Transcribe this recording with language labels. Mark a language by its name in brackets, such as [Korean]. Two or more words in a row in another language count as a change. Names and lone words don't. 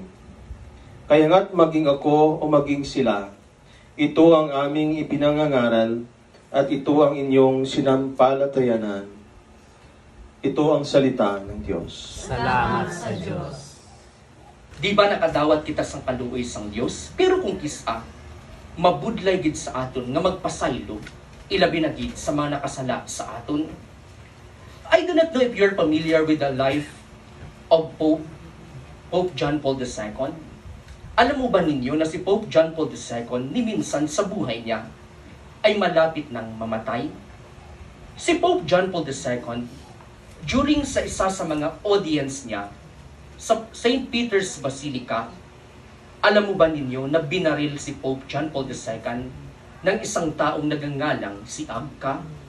[Filipino] Kaya nga't maging ako o maging sila, ito ang aming ipinangangaral, at ito ang inyong sinampalatayanan. Ito ang salita ng Diyos. [Hiligaynon] Salamat sa Diyos. Di ba nakadawat kita sang kaluoy sang Diyos? Pero kung kisa, mabudlay gid sa aton nga magpasaylo, ilabi na gid sa mga nakasala sa aton. [English] I do not know if you're familiar with the life of Pope John Paul II. [Filipino] Alam mo ba ninyo na si Pope John Paul II ni minsan sa buhay niya ay malapit ng mamatay? Si Pope John Paul II, during sa isa sa mga audience niya sa St. Peter's Basilica, alam mo ba ninyo na binaril si Pope John Paul II ng isang taong nagangalang si Abka?